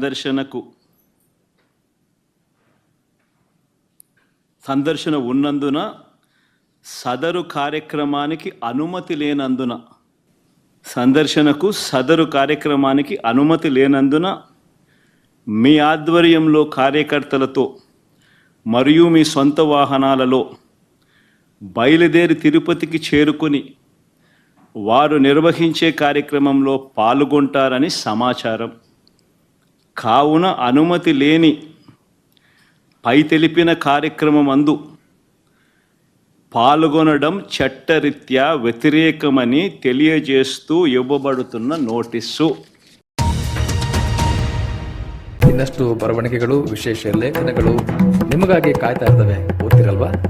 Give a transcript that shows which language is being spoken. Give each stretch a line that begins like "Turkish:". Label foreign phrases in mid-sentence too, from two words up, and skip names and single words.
Telugu: సందర్శన ఉన్నందున సదరు కార్యక్రమానికి అనుమతి లేనందున మీ ఆధ్వర్యంలో కార్యకర్తలతో మరియు మీ సొంత వాహనాలలో బయలుదేరి తిరుపతికి చేరుకొని వారు నిర్వహించే కార్యక్రమంలో పాల్గొంటారని సమాచారం. కావున అనుమతి లేని పై తెలిపిన కార్యక్రమమందు పాల్గొనడం చట్టరీత్యా వ్యతిరేకమని తెలియజేస్తూ ఇవ్వబడుతున్న నోటీసు.
Kannada: ಇನ್ನಷ್ಟು ಬರವಣಿಗೆಗಳು, ವಿಶೇಷ ಲೇಖನಗಳು ನಿಮಗಾಗಿ ಕಾಯ್ತಾ ಇರ್ತವೆ. ಓದ್ತಿರಲ್ವಾ?